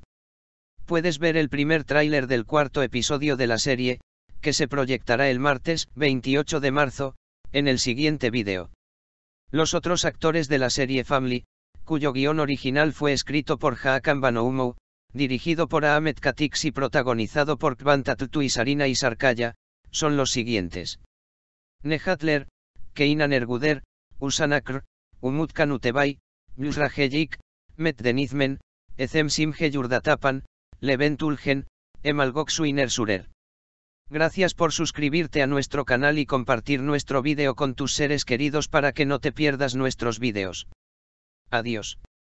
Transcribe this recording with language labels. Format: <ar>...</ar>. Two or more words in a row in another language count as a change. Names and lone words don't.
<es>Puedes ver el primer tráiler del cuarto episodio de la serie, que se proyectará el martes 28 de marzo, en el siguiente vídeo. Los otros actores de la serie Family, cuyo guión original fue escrito por Hakan Banoumo, dirigido por Ahmed Katix y protagonizado por Kvantattu y Sarina y Sarkaya, son los siguientes: Nehatler, Keinan Erguder, Usan Akr, Umut Kanutebay, Yusrajeyik, Metdenizmen, Ezem Simge Yurdatapan, Leventulgen, Emalgoksuiner Surer. Gracias por suscribirte a nuestro canal y compartir nuestro vídeo con tus seres queridos para que no te pierdas nuestros vídeos. Adiós.</es>